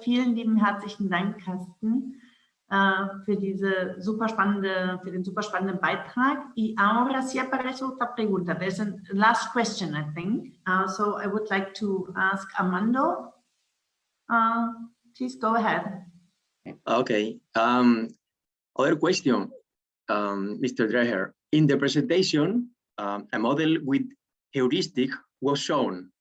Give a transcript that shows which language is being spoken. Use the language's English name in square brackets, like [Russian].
[German] Vielen lieben herzlichen Dank, Carsten, für den super spannenden Beitrag. [Spanish] Y ahora sí aparece otra pregunta. [English] There's a last question, I think. So I would like to ask Armando. Please go ahead. Okay. Other question, Mr. Dreher. In the presentation, a model with heuristic was shown.